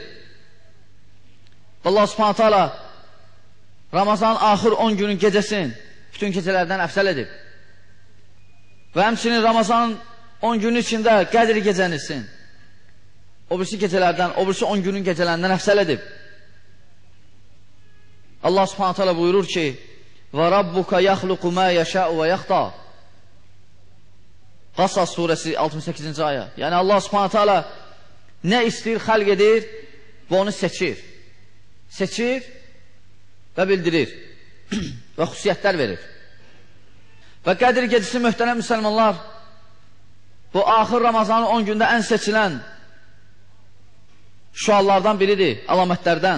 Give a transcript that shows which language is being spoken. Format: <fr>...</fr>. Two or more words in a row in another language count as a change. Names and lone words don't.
<ar>الله سبحانه تعالى</ar> <az>Ramazan axır 10 günün gecəsin bütün gecələrdən əfsəl edib. Və həmçinin Ramazanın 10 günün içində Qədr gecənisin o birisi gecələrdən, o birisi 10 günün gecələrindən əfsəl edib.</az> <ar>الله سبحانه تعالى buyurur ki وَرَبُّكَ يَخْلُقُ مَا يَشَاءُ وَيَخْتَى Qasas surəsi 68-ci ayə.</ar> <az>Yəni</az> <ar>الله سبحانه تعالى</ar> <az>nə istəyir, xəlq edir və onu seçir. Seçir və bildirir və xüsusiyyətlər verir. Və Qədir gecəsi möhtərəm müsəlmanlar, bu axır Ramazanın 10 gündə ən seçilən şüallardan biridir, alamətlərdən.</az>